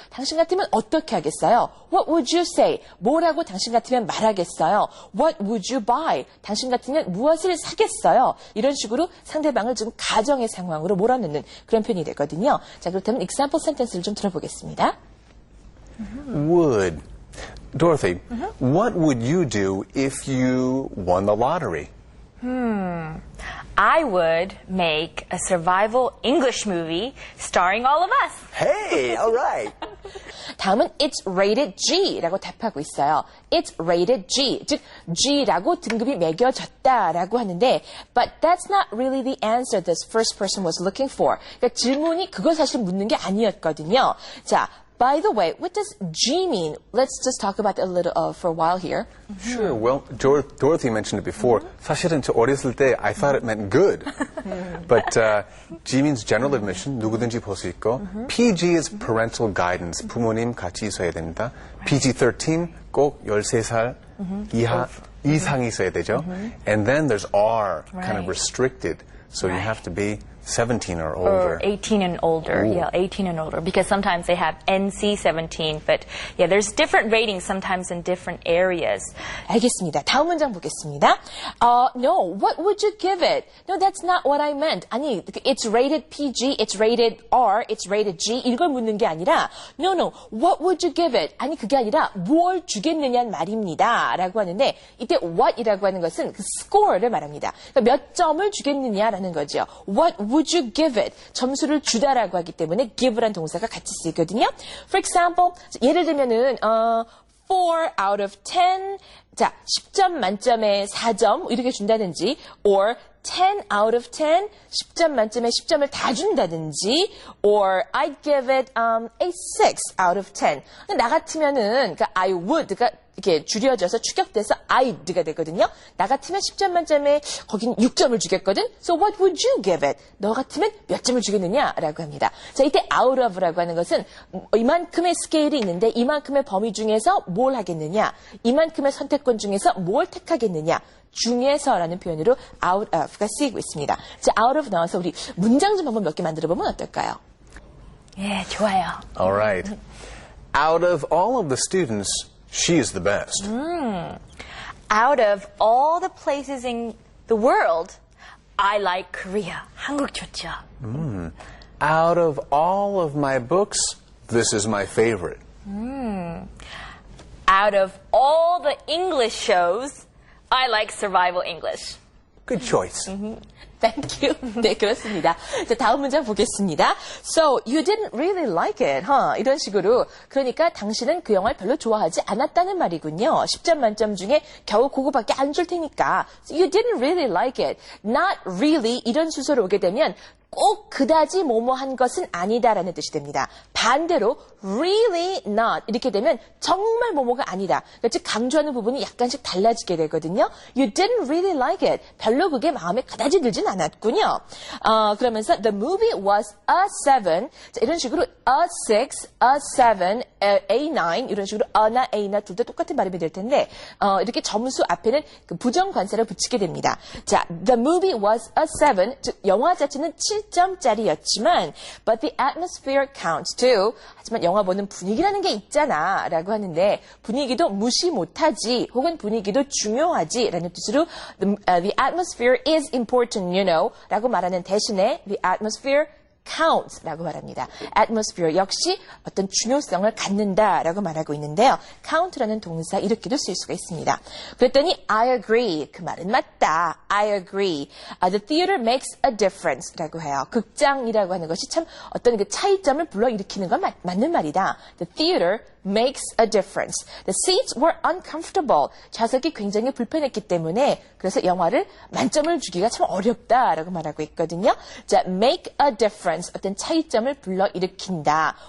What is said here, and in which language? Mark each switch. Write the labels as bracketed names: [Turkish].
[Korean] 당신 같으면 어떻게 하겠어요? [English] What would you say? [Korean] 뭐라고 당신 같으면 말하겠어요? [English] What would you buy? [Korean] 당신 같으면 무엇을 사겠어요? 이런 식으로 상대방을 좀 가정의 상황으로 몰아넣는 그런 표현이 되거든요. 자, 그렇다면 [English] example sentence [Korean] 를 좀 들어보겠습니다. [English] Would. Dorothy, what would you do if you won the lottery? I would make a survival English movie starring all of us. Hey, all right. [Korean] 다음은 [English] it's rated G [Korean] 라고 답하고 있어요. [English] It's rated G, [Korean] 즉 G라고 등급이 매겨졌다라고 하는데 [English] but that's not really the answer this first person was looking for. [Korean] 그러니까 질문이 그걸 사실 묻는 게 아니었거든요. [English] 자, by the way, what does G mean? Let's just talk about it a little for a while here. Sure. Well, Dorothy mentioned it before. [Korean] 사실은 저 어렸을 때 [English] I thought it meant good. But G means general admission. [Korean] 누구든지 볼 수 있고. [English] PG is parental guidance. [Korean] 부모님 같이 있어야 됩니다. PG-13 꼭 13살 이상이 있어야 되죠. [English] And then there's R, kind of restricted. So you have to be 17 or older. Or 18 and older. Ooh. Yeah, 18 and older. Because sometimes they have NC 17. But yeah, there's different ratings sometimes in different areas. [Korean] 알겠습니다. 다음 문장 보겠습니다. [English] No, what would you give it? No, that's not what I meant. 아니, it's rated PG, it's rated R, it's rated G [Korean] 이걸 묻는 게 아니라 [English] no, what would you give it? [Korean] 아니, 그게 아니라 뭘 주겠느냐는 말입니다. 라고 하는데 이때 what이라고 하는 것은 그 score를 말합니다. 그러니까 몇 점을 주겠느냐라는 거죠. [English] What would you give it? [Korean] 점수를 주다라고 하기 때문에 give란 동사가 같이 쓰이거든요. [English] For example, [Korean] 예를 들면은 [English] 4 out of 10, 자, [Korean] 10점 만점에 4점 이렇게 준다든지 [English] or 10 out of 10, [Korean] 10점 만점에 10점을 다 준다든지 [English] or I'd give it a 6 out of 10. [Korean] 나 같으면은 그러니까 I would가 이렇게 줄여져서 축약돼서 I'd가 되거든요. 나 같으면 10점 만점에 거긴 6점을 주겠거든. [English] So what would you give it? [Korean] 너 같으면 몇 점을 주겠느냐라고 합니다. 자, 이때 out of라고 하는 것은 이만큼의 스케일이 있는데 이만큼의 범위 중에서 뭘 하겠느냐, 이만큼의 선택권 중에서 뭘 택하겠느냐. 중에서라는 표현으로 out of가 쓰이고 있습니다. 자, out of 나와서 우리 문장 좀 한번 몇 개 만들어 보면 어떨까요? 예, 좋아요. [English] All right. Out of all of the students, she is the best. Out of all the places in the world, I like Korea. 한국 좋죠. Out of all of my books, this is my favorite. Out of all the English shows, I like Survival English. Good choice. Thank you. [Korean] 네, 그렇습니다. 자, 다음 문장 보겠습니다. [English] So, you didn't really like it, huh? [Korean] 이런 식으로. 그러니까 당신은 그 영화를 별로 좋아하지 않았다는 말이군요. 10점 만점 중에 겨우 그거밖에 안 줄 테니까. [English] So you didn't really like it. [Korean] Not really 이런 수소로 오게 되면 꼭 그다지 뭐뭐한 것은 아니다라는 뜻이 됩니다. 반대로 really not 이렇게 되면 정말 뭐뭐가 아니다. 그러니까 즉 강조하는 부분이 약간씩 달라지게 되거든요. You didn't really like it. 별로 그게 마음에 그다지 들진 않았군요. [English] 그러면서 the movie was a 7. [Korean] 자, 이런 식으로 a 6, a 7, a 9 이런 식으로 a나 a나 둘 다 똑같은 발음이 될 텐데 이렇게 점수 앞에는 그 부정 관사를 붙이게 됩니다. [English] 자, the movie was a 7. [Korean] 즉 영화 자체는 7점짜리였지만 [English] but the atmosphere counts too. [Korean] 하지만 영화 보는 분위기라는 게 있잖아 라고 하는데 분위기도 무시 못하지 혹은 분위기도 중요하지 라는 뜻으로 [English] the atmosphere is important, you know [Korean] 라고 말하는 대신에 [English] the atmosphere counts [Korean] 라고 말합니다. atmosphere 역시 어떤 중요성을 갖는다라고 말하고 있는데요. count라는 동사 이렇게도 쓸 수가 있습니다. 그랬더니 [English] I agree. [Korean] 그 말은 맞다. [English] I agree. The theater makes a difference [Korean] 라고 해요. 극장이라고 하는 것이 참 어떤 그 차이점을 불러일으키는 건 맞는 말이다. [English] The theater makes a difference. The seats were uncomfortable. [Korean] 좌석이 굉장히 불편했기 때문에 그래서 영화를 만점을 주기가 참 어렵다라고 말하고 있거든요. [English] 자, make a difference. [Korean] 어떤 차이점을 불러일으킨다.